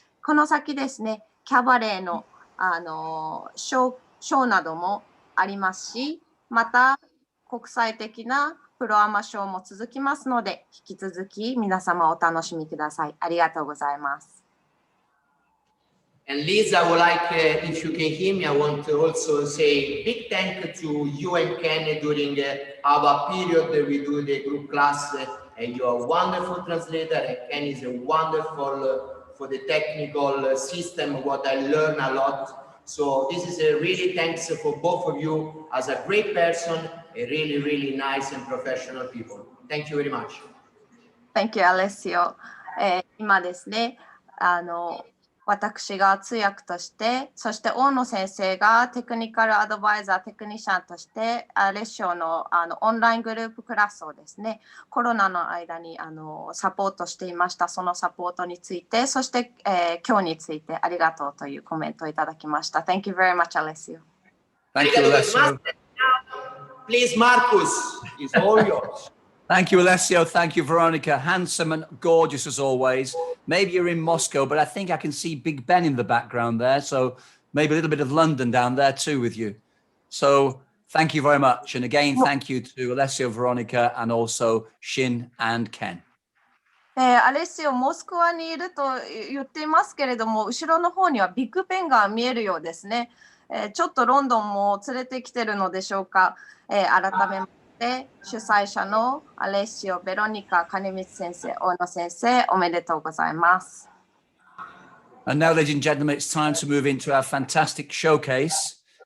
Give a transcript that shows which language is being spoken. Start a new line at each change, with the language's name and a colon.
Japanese: この先ですね、キャバレーの、ショーなどもありますし、また国際的なプロアマショーも続きますので、引き続き皆様お楽しみください。ありがとうございます。
English: And Liz, I would like, if you can hear me, I want to also say big thank you to you and Ken during our period that we do the group class. And you are a wonderful translator, and Ken is a wonderful for the technical system, what I learned a lot. So this is a really thanks for both of you as a great person, a really, really nice and professional people. Thank you very much. Thank you, Alessio.
Japanese: 今ですね、私が通訳として、そして大野先生がテクニカルアドバイザー、テクニシャンとして、アレッシオのオンライングループクラスをですね、コロナの間にサポートしていました。そのサポートについて、そして、今日についてありがとうというコメントをいただきました。
English: Thank you very much, Alessio. Thank you, Alessio. Please, Marcus, it's all yours. Thank you, Alessio. Thank you, Veronica. Handsome and gorgeous as always. Maybe you're in Moscow, but I think I can see Big Ben in the background there. So maybe a little bit of London down there too with you. So thank you very much. And again, thank you to Alessio, Veronica, and also Shin and Ken.
Japanese: アレッシオ、モスクワにいると言っていますけれども、後ろの方にはビッグベンが見えるようですね。ちょっとロンドンも連れてきてるのでしょうか。改めまして主催者のアレッシオ、ベロニカ、金光先生、大野先生、おめでとうございます。
English: And now, ladies and gentlemen, it's time to move into our fantastic showcase.